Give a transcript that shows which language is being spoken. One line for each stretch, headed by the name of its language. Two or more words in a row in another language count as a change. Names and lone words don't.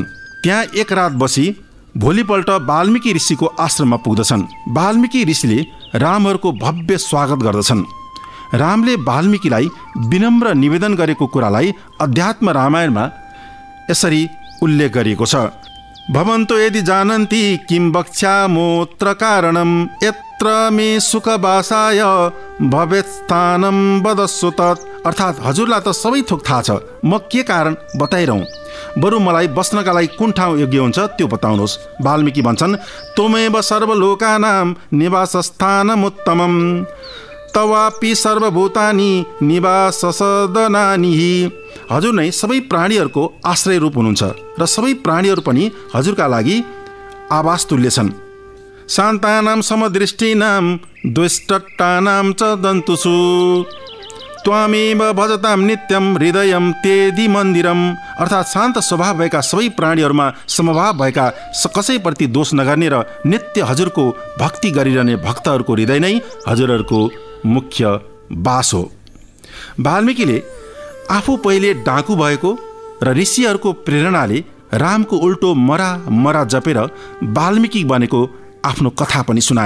Nepali: त्यहाँ एक रात बसी भोलिपल्ट वाल्मीकि ऋषिको आश्रममा पुग्दछन्। वाल्मीकि ऋषिले रामहरूको भव्य स्वागत गर्दछन्। रामले वाल्मीकिलाई विनम्र निवेदन गरेको कुरालाई अध्यात्म रामायणमा यसरी उल्लेख गरिएको छ।
Sanskrit: भवन्तो यदि जानन्ति किं वक्ष्यामोऽत्र कारणं यत्र मे सुखवासाय भवेत् स्थानं वदस्व तत्।
Nepali: अर्थात् हजुरलाई त सबै थोक थाहा छ, म के कारण बताइरहँ, बरु मलाई बस्नका लागि कुन ठाउँ योग्य हुन्छ त्यो बताउनुहोस्। वाल्मीकि भन्छन्,
Sanskrit: त्वमेव सर्वलोकानां निवासस्थानमुत्तमं तवापि सर्वभूतानि निवाससदनानि।
Nepali: हजुर नै सबै प्राणीहरूको आश्रय रूप हुनुहुन्छ र सबै प्राणीहरू पनि हजुरका लागि आवास तुल्य छन्।
Sanskrit: शान्तानां समदृष्टिनां दुष्टट्टानां च दन्तुषु त्वामेव भजतां नित्यं हृदयं तेदि मन्दिरम।
Nepali: अर्थात् शान्त स्वभाव भएका सबै प्राणीहरूमा समभाव भएका कसैप्रति दोष नगर्ने र नित्य हजुरको भक्ति गरिरहने भक्तहरूको हृदय नै हजुरहरूको मुख्य बास हो। वाल्मीकिले आफू पहिले डाकु भएको र ऋषिहरूको प्रेरणाले रामको उल्टो मरा मरा जपेर वाल्मीकि बनेको आफ्नो कथा पनि सुनाए।